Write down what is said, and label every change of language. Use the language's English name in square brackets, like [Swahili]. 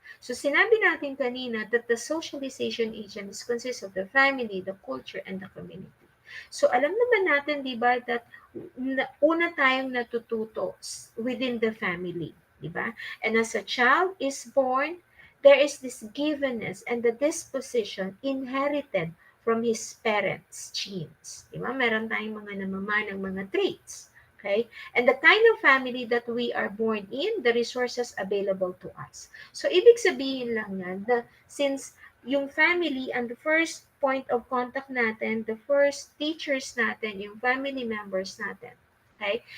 [English] So, [Filipino] sinabi natin kanina [English] that the socialization agents consists of the family, the culture, and the community. [Filipino] So, alam naman natin, di ba, that una tayong natututo [English] within the family, [Filipino] di ba? [English] And as a child is born, there is this givenness and the disposition inherited from his parents' genes. [Filipino] Di ba? Meron tayong mga namamanang mga traits. [English] Okay? And the kind of family that we are born in, the resources available to us. So, [Filipino] ibig sabihin lang yan, [English] since yung family and the first point of contact natin, the first teachers natin, yung family members natin, okay?